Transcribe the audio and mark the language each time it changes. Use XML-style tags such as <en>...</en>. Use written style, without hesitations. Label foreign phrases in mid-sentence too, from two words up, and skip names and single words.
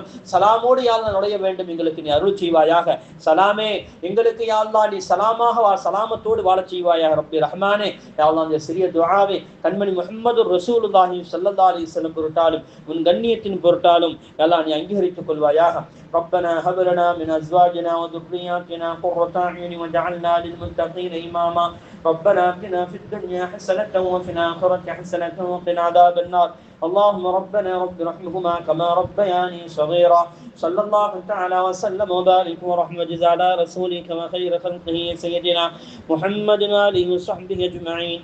<ta>சலாமோடு</ta> <ar>يا الله</ar> <ta>நுழைய வேண்டும். எங்களுக்கு நீ அருள் செய்வாயாக. சலாமே எங்களுக்கு</ta> <ar>يا الله</ar> <ta>நீ சலாமத்தோடு வாழ செய்வாயாக ரப்பி ரஹ்மானே.</ta> <ar>يا الله</ar> <ta>இந்த சிறிய துஆவை கண்மணி முஹம்மது</ta> <ar>رسول الله صلى الله عليه وسلم</ar> <ta>பொருட்டாலும் உன் கண்ணியத்தின் பொருட்டாலும்</ta> <ar>يا الله</ar> <ta>நீ அங்கீகரித்துக் கொள்வாயாக.</ta> <ar>ربنا هب لنا من ازواجنا وذرياتنا قرة اعين واجعلنا للمتقين اماما. ربنا آتنا في الدنيا حسنة وفي الآخرة حسنة وقنا عذاب النار. اللهم ربنا رب ارحمهما كما ربياني صغيرا. صلى الله تعالى وسلم وبارك ورحمة وجزى على رسولك وخير خلقه سيدنا محمد وآله وصحبه أجمعين.</ar>